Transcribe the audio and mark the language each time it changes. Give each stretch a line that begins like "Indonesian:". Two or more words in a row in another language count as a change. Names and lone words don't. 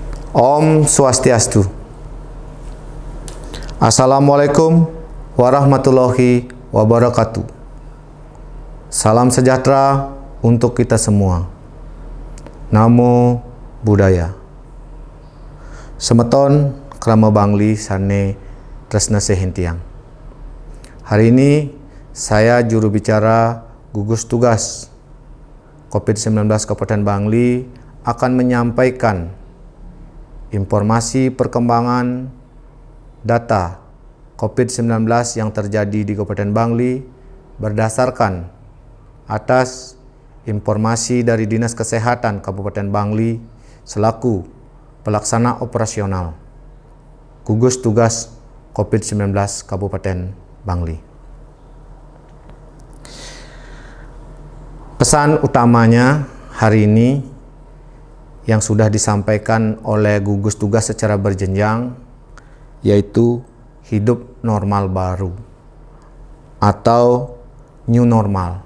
Sanskrit: Om Swastiastu.
Arabic: السلام عليكم ورحمة الله وبركاته.
Indonesian: Salam sejahtera untuk kita semua.
Pali: Namo Buddhaya.
Balinese: Semeton krama bangli sane tresna sehentiang.
Indonesian: Hari ini saya juru bicara gugus tugas COVID-19 Kabupaten Bangli akan menyampaikan informasi perkembangan data COVID-19 yang terjadi di Kabupaten Bangli berdasarkan atas informasi dari Dinas Kesehatan Kabupaten Bangli selaku pelaksana operasional gugus tugas COVID-19 Kabupaten Bangli. Pesan utamanya hari ini yang sudah disampaikan oleh gugus tugas secara berjenjang, yaitu hidup normal baru atau
English: new normal.